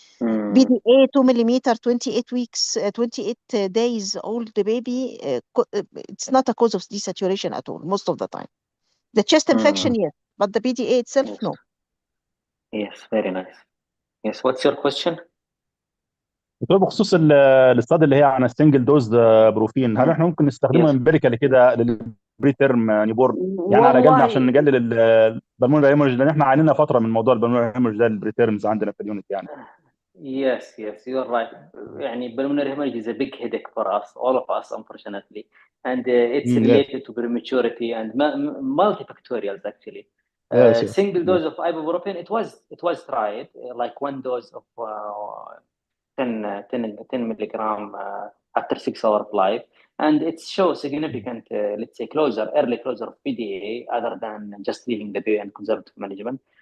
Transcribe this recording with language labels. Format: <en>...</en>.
<en>PDA 2 millimeter, 28 weeks, 28 days old baby, it's not a cause of desaturation at all, most of the time. The chest infection, yes, but the PDA itself, yes. no. Yes, very nice. Yes, what's your question?</en> <ar>بخصوص الاستاد اللي هي عن السنجل دوز بروفين، هل احنا ممكن نستخدمه امبيريكال كده للبريترم نيبورن يعني على جالنا عشان نقلل البلمونري هيموريج، لان احنا عانينا فتره من موضوع البلمونري هيموريج ده البريترمز عندنا في اليونت يعني.</ar> <en>Yes, you're right. يعني pulmonary hemorrhage is a big headache for us, all of us, unfortunately, and it's related to prematurity and multifactorials actually. Single dose of ibuprofen, it was tried, like 1 dose of 10 milligram after 6 hours of life, and it shows significant, let's say, early closure of PDA, other than just leaving the baby and conservative management.</en>